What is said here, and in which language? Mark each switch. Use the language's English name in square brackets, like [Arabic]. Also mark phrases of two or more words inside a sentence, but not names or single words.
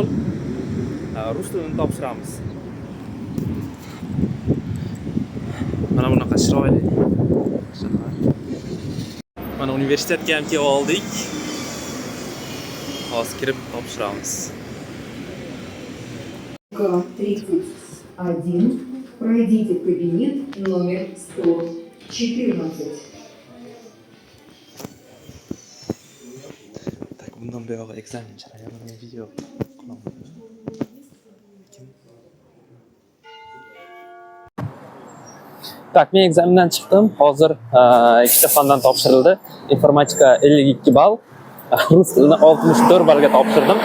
[Uzbek] Rus tilini topshiramiz. Mana bunaqa chiroyli shahar. Mana universitetga ham kelib oldik. Hozir kirib topshiramiz. 31. [Russian] Пройдите в кабинет номер 114. [Uzbek] Tak, bundan buyoqqa ekzamen jarayonini video qilaman. Tak, men ekzamendan chiqdim. Hozir ikkita fandan topshirildi. Informatika 52 ball, rus tilini 64 ballga topshirdim.